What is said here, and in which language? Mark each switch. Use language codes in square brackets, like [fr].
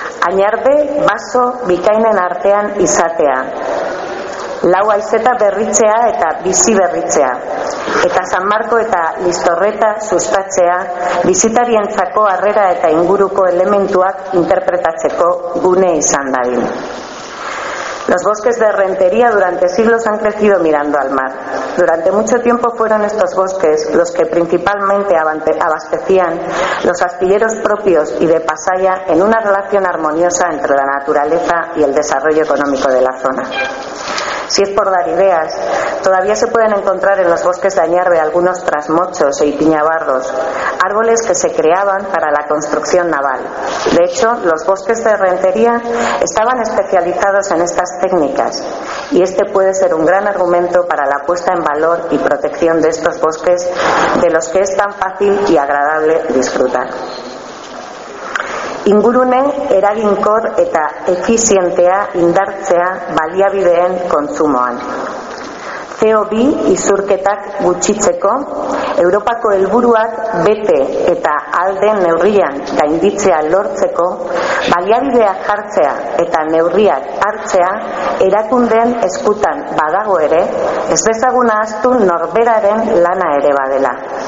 [eu] Añarbe baso bikainen artean izatea. Lau aizeta berritzea eta bizi berritzea. Eta San Marko eta Listorreta sustatzea, bizitarientzako harrera eta inguruko elementuak interpretatzeko gune izan dadin. [es] Los bosques de Rentería durante siglos han crecido mirando al mar. Durante mucho tiempo fueron estos bosques los que principalmente abastecían los astilleros propios y de Pasaya en una relación armoniosa entre la naturaleza y el desarrollo económico de la zona. Si es por dar ideas, todavía se pueden encontrar en los bosques de Añarbe algunos trasmochos e ipiñabarros, árboles que se creaban para la construcción naval. De hecho, los bosques de Rentería estaban especializados en estas técnicas, y este puede ser un gran argumento para la puesta en valor y protección de estos bosques de los que es tan fácil y agradable disfrutar. [eu] Ingurune eraginkor eta efizientea indartzea baliabideen kontsumoan. CO2 izurketak gutxitzeko, Europako helburuak bete eta alden neurrian gainditzea lortzeko, baliabideak jartzea eta neurriak hartzea erakundeen eskutan badago ere, ez bezaguna ahaztu norberaren lana ere badela.